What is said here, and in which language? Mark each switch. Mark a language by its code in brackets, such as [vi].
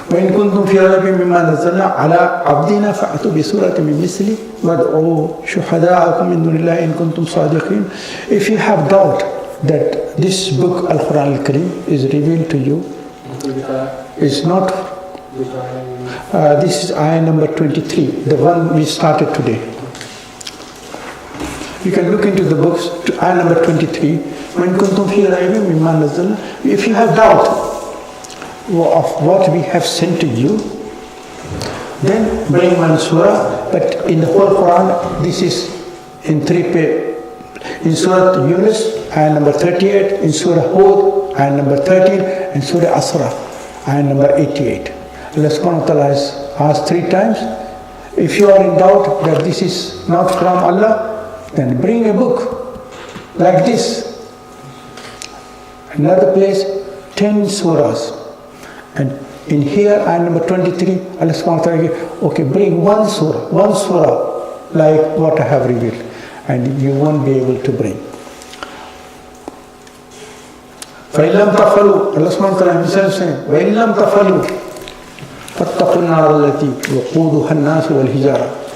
[ar] وإن كنتم في ريب مما نزلنا على عبدنا فأتوا بسورة من مثله وادعوا شهداءكم من دون الله إن كنتم صادقين. [en] If you have doubt that this book Al-Quran Al-Karim is revealed to you, is not. This is ayah number 23, the one we started today. You can look into the books to ayah number 23. [ar] وإن كنتم في ريب مما نزلنا. [en] If you have doubt of what we have sent to you, then bring one surah. But in the whole Quran, this is in in Surah Yunus, ayah number 38, in Surah Hud, ayah number 13, and Surah Asra, ayah number 88. Allah subhanahu wa ta'ala has asked 3 times, if you are in doubt that this is not from Allah, then bring a book like this. Another place, 10 surahs. And in here, ayah number 23, Allah subhanahu wa ta'ala, okay, bring one surah like what I have revealed. And you won't be able to bring. [ar] فَإِن لَمْ تَفْعَلُوا, [en] Allah subhanahu wa ta'ala himself saying, [ar] وَإِن لَمْ تَفْعَلُوا فَاتَّقُوا النَّارَ الَّتِي وَقُودُهَا النَّاسُ وَالْحِجَارَةُ.